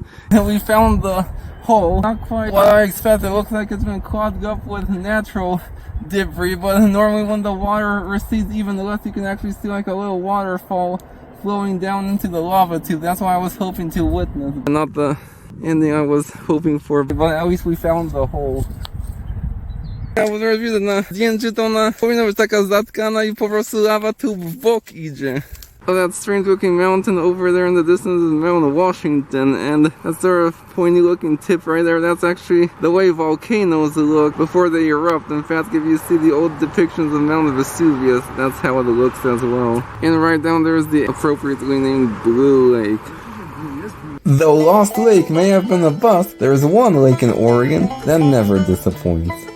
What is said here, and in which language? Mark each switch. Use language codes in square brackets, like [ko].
[en] And we found the hole. Not quite what I expected. It looks like it's been clogged up with natural debris, but normally when the water recedes even less, you can actually see like a little waterfall flowing down into the lava tube. That's what I was hoping to witness. Not the ending I was hoping for, but at least we found the hole. [pl] Ja bo widzę na zdjęciu, to ona powinna być taka zatkana i po prostu lava tube w bok idzie. [en] Oh, that strange looking mountain over there in the distance is Mount Washington, and that sort of pointy looking tip right there, that's actually the way volcanoes look before they erupt. In fact, if you see the old depictions of Mount Vesuvius, that's how it looks as well. And right down there is the appropriately named Blue Lake. Though Lost Lake may have been a bust, there is one lake in Oregon that never disappoints.